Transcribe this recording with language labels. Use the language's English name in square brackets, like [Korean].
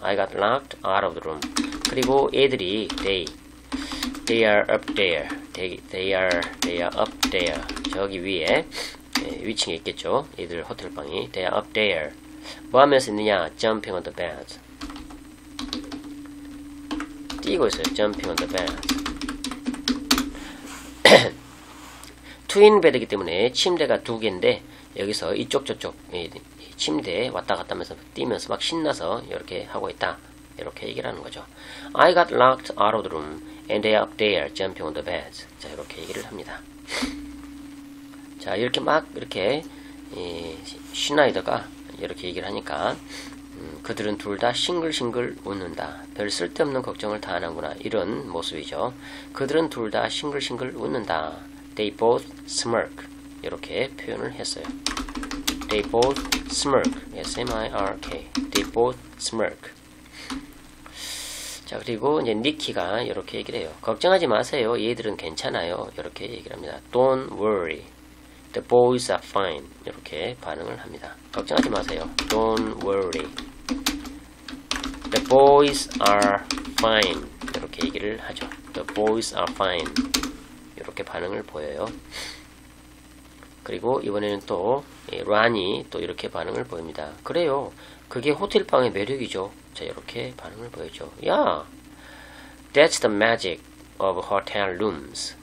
[English] I got locked out of the room. [Korean] 그리고 애들이 [English] they are up there. They are up there. [Korean] 저기 위에 위층에 있겠죠. 애들 호텔방이. [English] They are up there. [Korean] 뭐 하면서 있느냐? [English] Jumping on the bed. [Korean] 뛰고 있어요. [English] Jumping on the bed. [Korean] 트윈 베드이기 때문에 침대가 두 개인데 여기서 이쪽 저쪽 침대에 왔다 갔다 하면서 뛰면서 막 신나서 이렇게 하고 있다. 이렇게 얘기를 하는 거죠. [English] I got locked out of the room and they are up there jumping on the bed. [Korean] 자, 이렇게 얘기를 합니다. 자, 이렇게 막 이렇게 슈나이더가 이렇게 얘기를 하니까 그들은 둘 다 싱글싱글 웃는다. 별 쓸데없는 걱정을 다 하는구나. 이런 모습이죠. 그들은 둘 다 싱글싱글 웃는다. [English] They both smirk. [Korean] 이렇게 표현을 했어요. [English] They both smirk. S-M-I-R-K. They both smirk. [Korean] 자, 그리고 이제 니키가 이렇게 얘기를 해요. 걱정하지 마세요. 얘들은 괜찮아요. 이렇게 얘기를 합니다. [English] Don't worry. The boys are fine. [Korean] 이렇게 반응을 합니다. 걱정하지 마세요. [English] Don't worry. The boys are fine. [Korean] 이렇게 얘기를 하죠. [English] The boys are fine. [Korean] 이렇게 반응을 보여요. 그리고 이번에는 또 란이 또 이렇게 반응을 보입니다. 그래요. 그게 호텔방의 매력이죠. 자, 이렇게 반응을 보여줘. 야, [English] That's the magic of hotel rooms.